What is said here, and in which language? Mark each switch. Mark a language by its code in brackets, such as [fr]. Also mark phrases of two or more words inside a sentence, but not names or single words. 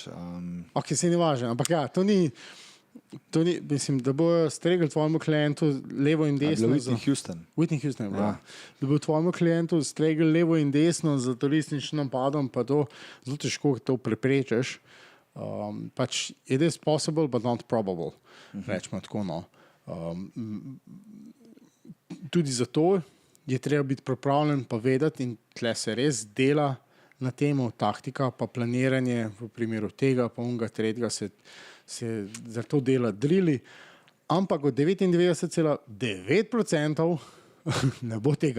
[sl] Se ni važno, ampak ja, to ni, mislim, da bo stregel tvojemu klientu levo in desno. Whitney Houston je bila. Da bo tvojemu klientu stregel levo in desno za terorističnim napadom, pa to zelo težko to preprečiš. [en] Pač it is possible, but not probable. [sl] Rečemo tako, no. Tudi zato je treba biti pripravljen pa vedeti in tle se res dela na temu, taktika pa planiranje v primeru tega, pa unga tretjega se za to dela drili, ampak od 99,9% ne bo tega.